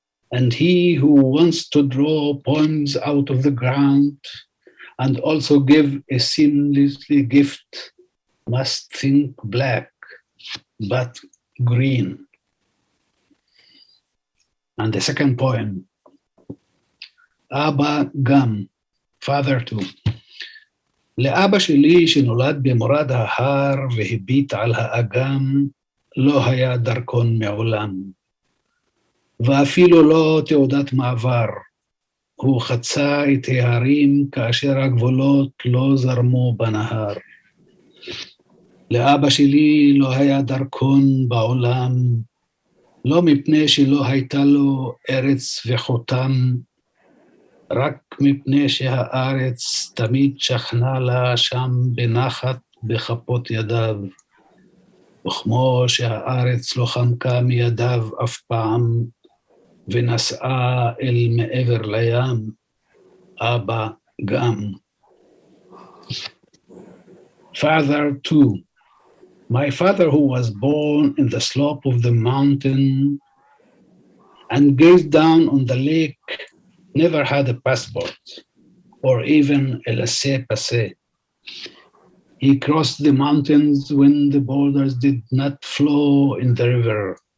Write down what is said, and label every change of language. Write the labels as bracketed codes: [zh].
[en] And he who wants to draw poems out of the ground and also give a seamlessly gift must think black, but green. And the second poem, Abba Gam, Father too. [he] לאבא שלי שנולד במורד ההר והביט על האגם, לא היה דרכון מעולם. ואפילו לא תעודת מעבר. הוא חצה את ההרים כאשר הגבולות לא זרמו בנהר. לאבא שלי לא היה דרכון בעולם, לא מפני שלא הייתה לו ארץ וחותם, רק מפני שהארץ תמיד שכנה לה שם בנחת בכפות ידיו, וכמו שהארץ לא חמקה מידיו אף פעם, ונשאה אל מעבר לים, אבא גם. [en] Father too. My father, who was born in the slope of the mountain and gazed down on the lake, never had a passport or even a laissez-passer. He crossed the mountains when the borders did not flow in the river.